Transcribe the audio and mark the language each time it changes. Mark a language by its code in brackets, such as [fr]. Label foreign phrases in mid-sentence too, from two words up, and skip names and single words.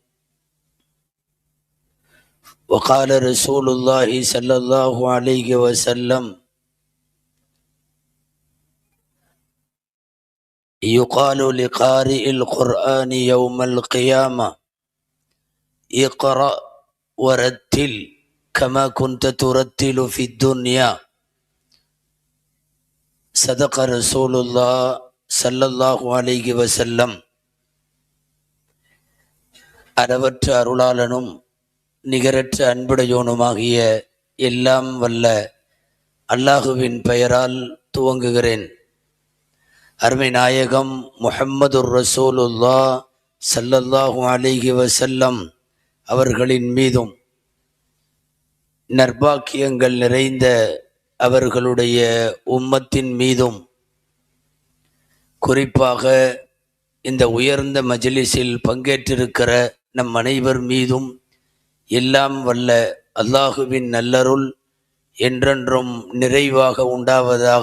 [ar] وقال رسول الله صلى الله عليه وسلم: يقال لقارئ القرآن يوم القيامة: اقرأ ورتل كما كنت ترتل في الدنيا. صدق رسول الله صلى الله عليه وسلم. [ta] அளவற்ற அருளாளனும் நிகரற்ற அன்புடையோனுமாகிய எல்லாம் வல்ல அல்லாஹுவின் பெயரால் துவங்குகிறேன். அருமை நாயகம் [ar] محمد رسول الله صلى الله عليه وسلم [ta] அவர்களின் மீதும் நற்பாக்கியங்கள் நிறைந்த அவர்களுடைய உம்மத்தின் மீதும், குறிப்பாக இந்த உயர்ந்த மஜ்லிஸில் பங்கேற்றிருக்கிற நம் அனைவர் மீதும் எல்லாம் வல்ல அல்லாஹுவின் நல்லருள் என்றென்றும் நிறைவாக உண்டாவதாக.